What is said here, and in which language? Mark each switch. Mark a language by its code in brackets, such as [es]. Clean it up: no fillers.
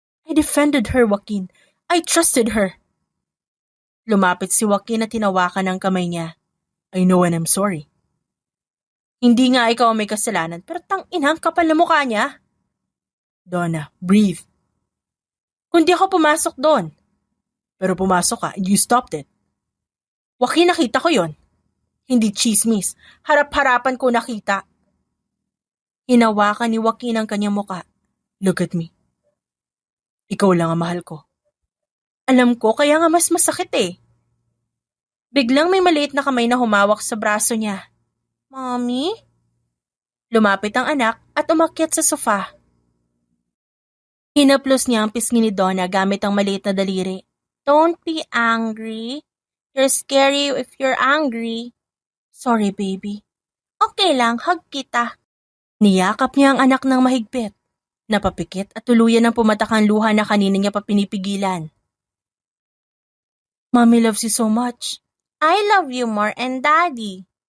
[en] I defended her, Joaquin. I trusted her. [tl] Lumapit si Joaquin at tinawakan ang kamay niya. [en] I know and I'm sorry. [tl] Hindi nga ikaw ang may kasalanan pero tang-inang kapal na mukha niya. [en] Donna, breathe. [tl] Kundi ako pumasok doon. Pero pumasok ka [en] and you stopped it. [tl] Joaquin, nakita ko yon. Hindi chismis. Harap-harapan ko nakita. Hinawakan ni Joaquin ang kanyang muka. [en] Look at me. [tl] Ikaw lang ang mahal ko. Alam ko, kaya nga mas masakit eh. Biglang may maliit na kamay na humawak sa braso niya. Mommy? Lumapit ang anak at umakyat sa sofa. Hinaplos niya ang pisngi ni Donna gamit ang maliit na daliri. [en] Don't be angry. You're scary if you're angry. [tl] Sorry, baby. Okay lang, hug kita. Niyakap niya ang anak ng mahigpit. Napapikit at tuluyan ng pumatak ang luha na kanina niya pa pinipigilan. [en] Mommy loves you so much. I love you more and Daddy.